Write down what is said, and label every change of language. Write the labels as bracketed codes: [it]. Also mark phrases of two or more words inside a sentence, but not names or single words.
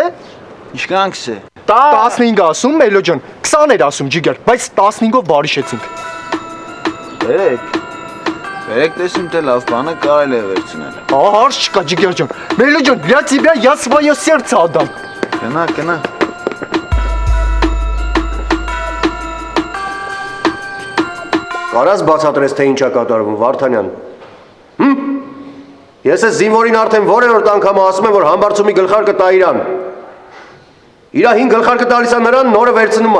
[hy] Ինչքանքս է։ 15 ասում Մելո ջան, 20 էր ասում ջիգեր, բայց 15-ով բարիշեցինք։ Բերեք տեսիմ թե լավ բանը կարելի է վերցնել։ Ահա հարց չկա ջիգեր ջան։ Մելո ջան, [ru] для тебя я свое сердце отдам։ [hy] Գնա։ Կարաս բացատրես թե ինչ է կատարվում, Վարդանյան։ Ես ես զինվորին արդեն որերորդ անգամ ասում եմ, որ համբարձումի գլխարկը տա իրան։ Իրա 5 գլխարկը տալիս է նրան, նորը վերցնում է։